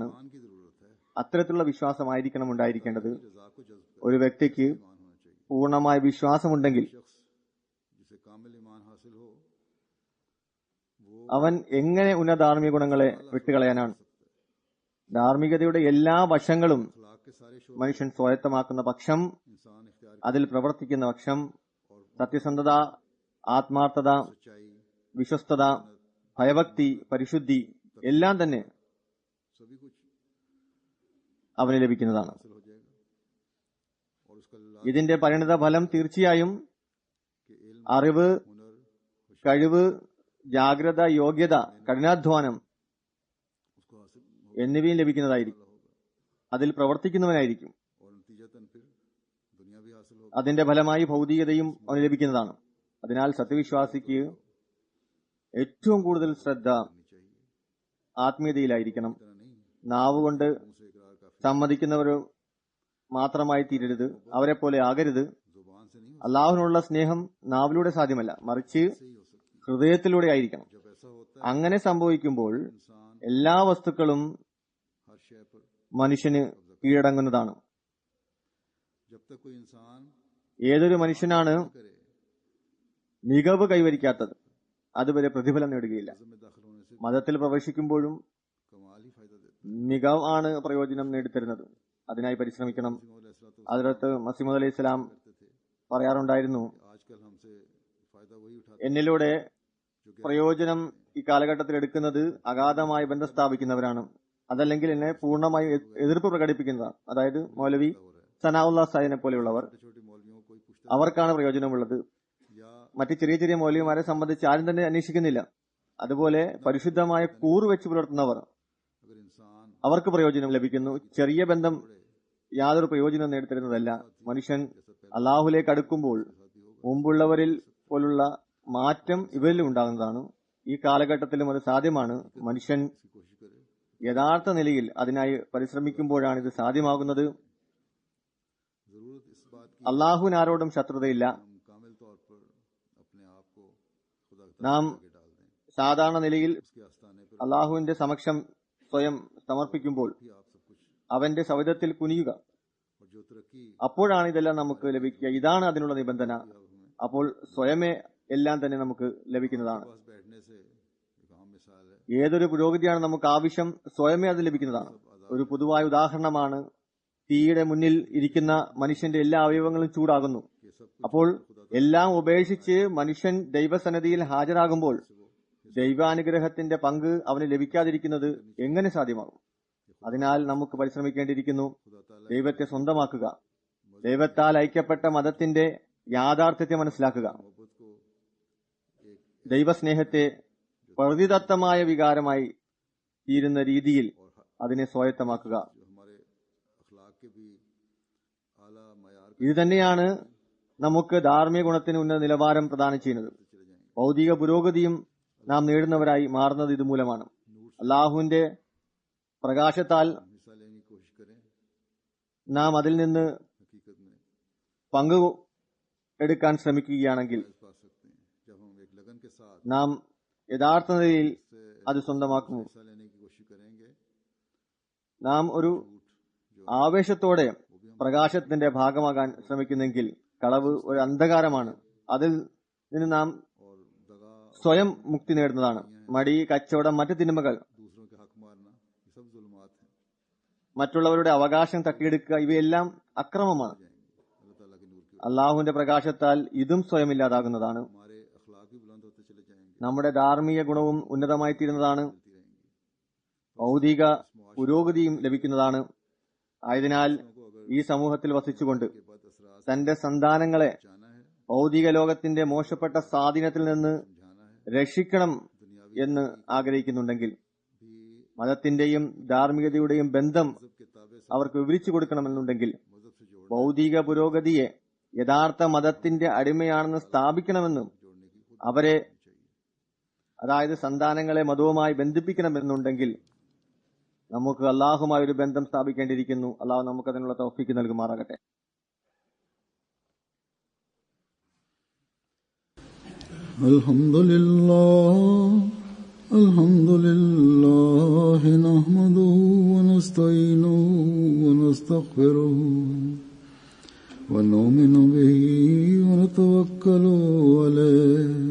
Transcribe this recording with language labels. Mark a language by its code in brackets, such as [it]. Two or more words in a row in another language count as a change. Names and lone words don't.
[ml] അത്തരത്തിലുള്ള വിശ്വാസമായിരിക്കണം ഉണ്ടായിരിക്കേണ്ടത്. ഒരു വ്യക്തിക്ക് പൂർണ്ണമായ വിശ്വാസമുണ്ടെങ്കിൽ അവൻ എങ്ങനെ ഉന്നതാർമിക ഗുണങ്ങളെ വിട്ടുകളയാനാണ്? ധാർമ്മികതയുടെ എല്ലാ വശങ്ങളും [ur] اخلاق کے سارے شعبے [ml] മനുഷ്യൻ സ്വായത്തമാക്കുന്ന പക്ഷം, [ur] انسان اختیار [ml] അതിൽ പ്രവർത്തിക്കുന്ന പക്ഷം, സത്യസന്ധത, ആത്മാർത്ഥത, सच्चाई വിശ്വസ്തത, ഭയഭക്തി, പരിശുദ്ധി എല്ലാം തന്നെ [ur] سبھی کچھ [ml] അവന് ലഭിക്കുന്നതാണ്. [ur] حاصل ہو جائے گا اور اس کا [ml] ഇതിന്റെ പരിണിത ഫലം തീർച്ചയായും [ur] کے علم [ml] അറിവ്, हुनर കഴിവ്, ജാഗ്രത, യോഗ്യത, കഠിനാധ്വാനം [ur] اس کو حاصل [ml] എന്നിവയും ലഭിക്കുന്നതായിരിക്കും. അതിൽ പ്രവർത്തിക്കുന്നവനായിരിക്കും. [ur] اور نتیجتاً پھر دنیا بھی حاصل ہوگی [ml] അതിന്റെ ഫലമായി ഭൗതികതയും അവന് ലഭിക്കുന്നതാണ്. അതിനാൽ സത്യവിശ്വാസിക്ക് ഏറ്റവും കൂടുതൽ ശ്രദ്ധ चाहिए ആത്മീയതയിലായിരിക്കണം. [ur] اتنا نہیں [ml] നാവുകൊണ്ട് [ur] منہ سے اقرار کافی [ml] സമ്മതിക്കുന്നവർ മാത്രമായി തീരരുത്, അവരെ പോലെ ആകരുത്. [ur] زبان سے نہیں [ml] അള്ളാഹുവിനുള്ള സ്നേഹം നാവിലൂടെ സാധ്യമല്ല, മറിച്ച് [ur] ہو صحیح ہو سکتی [ml] ഹൃദയത്തിലൂടെ ആയിരിക്കണം. [ur] جب ایسا ہوتا ہے [ml] അങ്ങനെ സംഭവിക്കുമ്പോൾ इंसान എല്ലാ വസ്തുക്കളും [ur] ہر شے پر [ml] മനുഷ്യന് കീഴടങ്ങുന്നതാണ്. [ur] جب تک کوئی انسان [ml] ഏതൊരു മനുഷ്യനാണ് करे മികവ് കൈവരിക്കാത്തത് അതുവരെ പ്രതിഫലം നേടുകയില്ല. [ur] مذہب میں داخل ہونے سے [ml] മതത്തിൽ പ്രവേശിക്കുമ്പോഴും [ur] کمال ہی فائدہ دیتا [ml] മികവാണ് പ്രയോജനം നേടിത്തരുന്നത്. അതിനായി പരിശ്രമിക്കണം. है അതിലത്ത് മസീമദ് [ar] عليه السلام [ur] کرتے تھے [ml] പറയാറുണ്ടായിരുന്നു, [ur] آج کل ہم سے فائدہ وہی اٹھاتے [ml] എന്നിലൂടെ [ur] جو کہ [ml] പ്രയോജനം ഈ കാലഘട്ടത്തിൽ എടുക്കുന്നത് അഗാധമായി ബന്ധം സ്ഥാപിക്കുന്നവരാണ്, അതല്ലെങ്കിൽ എന്നെ പൂർണ്ണമായി എതിർപ്പ് പ്രകടിപ്പിക്കുന്നതാണ്. അതായത് മൗലവി [ur] ہو رہا ہے [ml] സനാഉല്ലാ സാഹിനെ പോലെയുള്ളവർ, [ur] چھوٹے چھوٹے مولویوں کو کوئی پوچھتا [ml] അവർക്കാണ് പ്രയോജനമുള്ളത്. या മറ്റ് ചെറിയ ചെറിയ മൗലവിമാരെ സംബന്ധിച്ച് ആരും തന്നെ അന്വേഷിക്കുന്നില്ല. അതുപോലെ പരിശുദ്ധമായ കൂറ് വെച്ച് പുലർത്തുന്നവർ, [ur] اگر انسان [ml] അവർക്ക് പ്രയോജനം ലഭിക്കുന്നു. ചെറിയ ബന്ധം യാതൊരു പ്രയോജനം നേടിത്തരുന്നതല്ല. മനുഷ്യൻ അള്ളാഹുലേക്ക് അടുക്കുമ്പോൾ മുമ്പുള്ളവരിൽ പോലുള്ള മാറ്റം ഇവരിലും ഉണ്ടാകുന്നതാണ്. ഈ കാലഘട്ടത്തിലും അത് സാധ്യമാണ്. മനുഷ്യൻ [ur] کی کوشش کرے [ml] യഥാർത്ഥ നിലയിൽ അതിനായി പരിശ്രമിക്കുമ്പോഴാണ് ഇത് സാധ്യമാകുന്നത്. [ur] ضرورت اس بات کی [ml] അള്ളാഹുവിന് ആരോടും ശത്രുതയില്ല. [ur] ہم کامل طور پر اپنے آپ کو خدا کے [ml] നാം [ur] آگے ڈال دیں [ml] സാധാരണ നിലയിൽ [ur] اس کے آستانے پر [ml] അള്ളാഹുവിന്റെ സമക്ഷം സ്വയം സമർപ്പിക്കുമ്പോൾ [ur] بھی آپ سب کچھ [ml] അവന്റെ സവിധത്തിൽ കുനിയുക. [ur] اور جو ترقی [ml] അപ്പോഴാണ് ഇതെല്ലാം നമുക്ക് ലഭിക്കുക. ഇതാണ് അതിനുള്ള നിബന്ധന. [ur] اب ہمیں [ml] അപ്പോൾ സ്വയമേ എല്ലാം തന്നെ നമുക്ക് ലഭിക്കുന്നതാണ്. [ur] پاس بیٹھنے سے ایک عام مثال ہے [ml] ഏതൊരു പുരോഗതിയാണ് നമുക്ക് ആവശ്യം, സ്വയമേ അത് ലഭിക്കുന്നതാണ്. ഒരു പൊതുവായ ഉദാഹരണമാണ്, തീയുടെ മുന്നിൽ ഇരിക്കുന്ന മനുഷ്യന്റെ എല്ലാ അവയവങ്ങളും ചൂടാകുന്നു. [ur] کہ سب [ml] അപ്പോൾ എല്ലാം ഉപേക്ഷിച്ച് മനുഷ്യൻ ദൈവസന്നിധിയിൽ ഹാജരാകുമ്പോൾ ദൈവാനുഗ്രഹത്തിന്റെ പങ്ക് അവന് ലഭിക്കാതിരിക്കുന്നത് എങ്ങനെ സാധ്യമാകും? അതിനാൽ നമുക്ക് പരിശ്രമിക്കേണ്ടിയിരിക്കുന്നു. [ur] خدا تعالیٰ [ml] ദൈവത്തെ സ്വന്തമാക്കുക, ദൈവത്താൽ ഐക്യപ്പെട്ട മതത്തിന്റെ യാഥാർത്ഥ്യത്തെ മനസ്സിലാക്കുക, [ur] محبت کو ایک [ml] ദൈവസ്നേഹത്തെ പ്രതിദത്തമായ വികാരമായി തീരുന്ന രീതിയിൽ അതിനെ സ്വായത്തമാക്കുക. [ur] جو ہمارے اخلاق کے بھی اعلیٰ معیار [ml] ഇത് തന്നെയാണ് നമുക്ക് ധാർമ്മിക ഗുണത്തിന് ഉന്നത നിലവാരം പ്രദാനം ചെയ്യുന്നത്. [ur] چلے جائیں گے [ml] ഭൗതിക പുരോഗതിയും നാം നേടുന്നവരായി മാറുന്നത് ഇതുമൂലമാണ്. അള്ളാഹുവിന്റെ പ്രകാശത്താൽ [ur] ہم حصہ لینے کی کوشش کریں [ml] നാം അതിൽ നിന്ന് [ur] حقیقت میں [ml] പങ്കു എടുക്കാൻ ശ്രമിക്കുകയാണെങ്കിൽ [ur] فیض پا سکتے ہیں جب ہم ایک لگن کے ساتھ [ml] നാം യഥാർത്ഥ നിലയിൽ से അത് സ്വന്തമാക്കുന്നു. [ur] حصہ لینے کی کوشش کریں گے [ml] നാം ഒരു जो ആവേശത്തോടെ പ്രകാശത്തിന്റെ ഭാഗമാകാൻ ശ്രമിക്കുന്നെങ്കിൽ കളവ് ഒരു അന്ധകാരമാണ്. അതിൽ നിന്ന് നാം [ur] اور دغا [ml] സ്വയം മുക്തി നേടുന്നതാണ്. മടി, കച്ചവടം, മറ്റ് തിന്മകൾ, [ur] دوسروں کے حق مارنا یہ سب ظلمات ہیں [ml] മറ്റുള്ളവരുടെ അവകാശം തട്ടിയെടുക്കുക, ഇവയെല്ലാം അക്രമമാണ്. [ur] اللہ تعالیٰ کے نور کی [ml] അള്ളാഹുവിന്റെ പ്രകാശത്താൽ ഇതും സ്വയം ഇല്ലാതാകുന്നതാണ്. [ur] ہمارے اخلاق بھی بلند ہوتے چلے جائیں گے [ml] നമ്മുടെ ധാർമ്മിക ഗുണവും ഉന്നതമായി തീരുന്നതാണ്. [ur] چلتی رہیں گی [ml] ഭൗതിക പുരോഗതിയും ലഭിക്കുന്നതാണ്. ആയതിനാൽ [ur] کو اگر [ml] ഈ സമൂഹത്തിൽ വസിച്ചുകൊണ്ട് [ur] کے بعد اثرات [ml] തന്റെ സന്താനങ്ങളെ [ur] جانا ہے [ml] ഭൗതിക ലോകത്തിന്റെ മോശപ്പെട്ട സ്വാധീനത്തിൽ നിന്ന് [ur] سمجھانا ہے [ml] രക്ഷിക്കണം दुनियावी എന്ന് ആഗ്രഹിക്കുന്നുണ്ടെങ്കിൽ भी മതത്തിന്റെയും ധാർമ്മികതയുടെയും ബന്ധം [ur] مذہب کے تابع سے [ml] അവർക്ക് വിവരിച്ചു കൊടുക്കണമെന്നുണ്ടെങ്കിൽ [ur] مذہب سے [ml] ഭൗതിക പുരോഗതിയെ യഥാർത്ഥ മതത്തിന്റെ അടിമയാണെന്ന് സ്ഥാപിക്കണമെന്നും [ur] جوڑنے کی خود [ml] അവരെ चाहिए അതായത് സന്താനങ്ങളെ മതവുമായി ബന്ധിപ്പിക്കണമെന്നുണ്ടെങ്കിൽ നമുക്ക് അള്ളാഹുമായി ഒരു ബന്ധം സ്ഥാപിക്കേണ്ടിയിരിക്കുന്നു. അള്ളാഹു നമുക്ക് അതിനുള്ള തൗഫീക്ക് നൽകുമാറാകട്ടെ. [ar] الحمد لله نحمده ونستعينه ونستغفره ونؤمن به ونتوكل عليه